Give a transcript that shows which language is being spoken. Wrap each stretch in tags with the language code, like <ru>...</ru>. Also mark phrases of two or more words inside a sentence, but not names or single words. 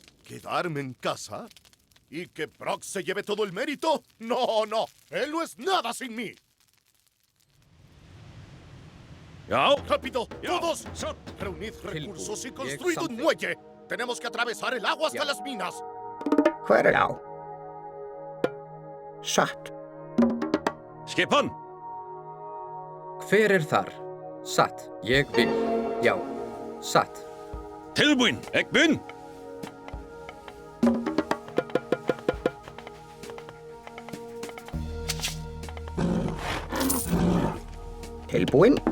<es>¿Quedarme en casa? ¿Y que Brock se lleve todo el mérito? No, no. Él no es nada sin mí. ¡Rápido! ¡Todos! Reunid recursos y construid un muelle. Tenemos que atravesar el agua hasta las minas.</es> <is>Hver á? Satt. Skipan! Hver þar? Satt. Ég vil. Já. Satt. Tilbúin, ég mun! Tilbúin.</is>